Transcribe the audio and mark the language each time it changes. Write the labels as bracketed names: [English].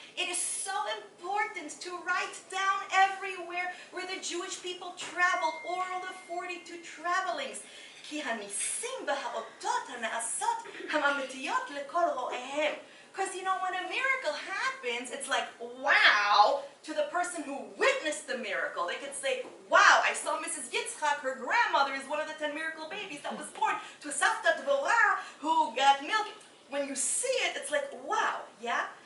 [English] It is so important to write down everywhere where the Jewish people traveled, all the 42 travelings. [Hebrew] כי הניסים והאותות הנעשות הם אמיתיות לכל רואיהם. [English] Because, when a miracle happens, it's like, wow, to the person who witnessed the miracle. They could say, wow, I saw Mrs. Yitzchak, her grandmother is one of the 10 miracle babies that was born. To Savta Dvorah, who got milk. When you see it, it's like, wow, yeah?